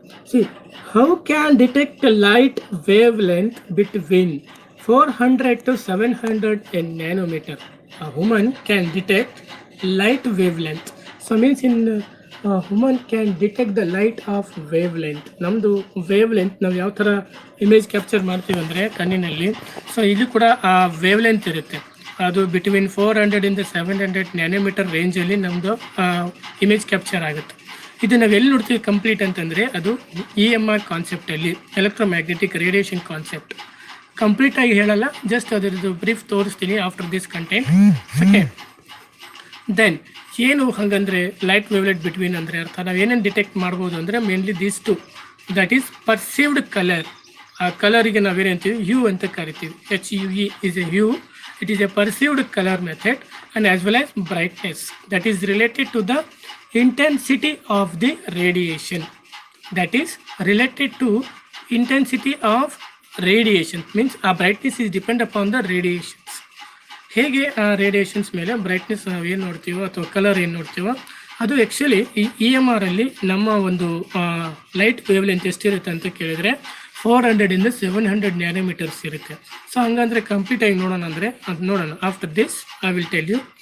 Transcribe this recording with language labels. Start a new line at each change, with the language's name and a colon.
English: See how can detect light wave length between 400 to 700 nanometer. A human can detect light wavelength. So means in human can detect the light of wavelength.
Kannada: ನಮ್ಮದು wavelength ನಾವು ಯಾವ ಥರ image capture ಮಾಡ್ತೀವಿ ಅಂದರೆ ಕಣ್ಣಿನಲ್ಲಿ, so ಇದು ಕೂಡ ಆ ವೇವ್ಲೆಂತ್ ಇರುತ್ತೆ. ಅದು ಬಿಟ್ವೀನ್ 400 ಇಂದ 700 ನ್ಯಾನೋಮೀಟರ್ ರೇಂಜಲ್ಲಿ ನಮ್ಮದು ಇಮೇಜ್ ಕ್ಯಾಪ್ಚರ್ ಆಗುತ್ತೆ. ಇದು ನಾವು ಎಲ್ಲಿ ನೋಡ್ತೀವಿ ಕಂಪ್ಲೀಟ್ ಅಂತಂದರೆ ಅದು EMR ಕಾನ್ಸೆಪ್ಟಲ್ಲಿ, ಎಲೆಕ್ಟ್ರೋಮ್ಯಾಗ್ನೆಟಿಕ್ ರೇಡಿಯೇಷನ್ ಕಾನ್ಸೆಪ್ಟ್. ಕಂಪ್ಲೀಟಾಗಿ ಹೇಳಲ್ಲ, ಜಸ್ಟ್ ಅದರದ್ದು ಬ್ರೀಫ್ ತೋರಿಸ್ತೀನಿ
English: After this content.
Kannada: Second then ಏನು ಹಾಗಂದರೆ ಲೈಟ್ ವೇವ್ಲೆಟ್ ಬಿಟ್ವೀನ್ ಅಂದರೆ ಅರ್ಥ ನಾವು ಏನೇನು ಡಿಟೆಕ್ಟ್ ಮಾಡ್ಬೋದು ಅಂದರೆ mainly these two,
English: That is perceived colour.
Kannada: ಆ ಕಲರಿಗೆ ನಾವೇನು ಅಂತೀವಿ ಹ್ಯೂ ಅಂತ ಕರಿತೀವಿ.
English: HUE is a hue. It is a perceived color method and as well as brightness that is related to the intensity of the radiation. That is related to intensity of radiation means a brightness is depend upon the radiations.
Kannada: ಹೇಗೆ ಆ radiations ಮೇಲೆ brightness ನಾವು ಏನು ನೋಡ್ತೀವೋ ಅಥವಾ colour ಏನು ನೋಡ್ತೀವೋ ಅದು actually ಈ EMR ಅಲ್ಲಿ ನಮ್ಮ ಒಂದು ಲೈಟ್ ವೇವ್ ಲೆಂತ್ ಎಷ್ಟಿರುತ್ತೆ ಅಂತ ಕೇಳಿದರೆ 400 ಇಂದ 700 ನ್ಯಾನೋಮೀಟರ್ಸ್ ಇರುತ್ತೆ. ಸೊ ಹಂಗಂದರೆ ಕಂಪ್ಲೀಟಾಗಿ ನೋಡೋಣ ಅಂದರೆ ಅದು ನೋಡೋಣ.
English: After this I will tell you.